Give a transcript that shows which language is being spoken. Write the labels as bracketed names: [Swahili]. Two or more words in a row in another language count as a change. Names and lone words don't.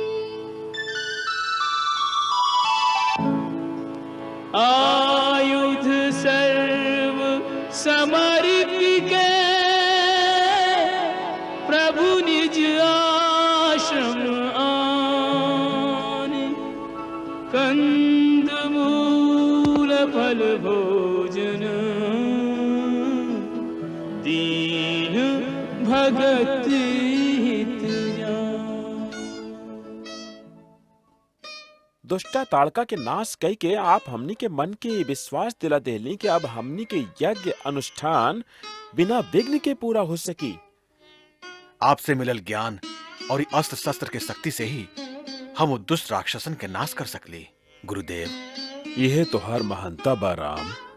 [Awadhi] आयुध सर्व समर्पिके प्रभु निज आश्रम आने, कंद मूल फल भोजन दीन भगत हित जान। [Bhojpuri] दुष्टा ताड़का के नाश कई के आप हमनी के मन के विश्वास दिला देली कि अब हमनी के यज्ञ अनुष्ठान बिना विघ्न के पूरा हो सकी। आपसे मिलल ज्ञान और ई अस्त्र शस्त्र के शक्ति से ही हम दुष्ट राक्षसन के नाश कर सकली। गुरुदेव, यह तोहार महानता बा राम।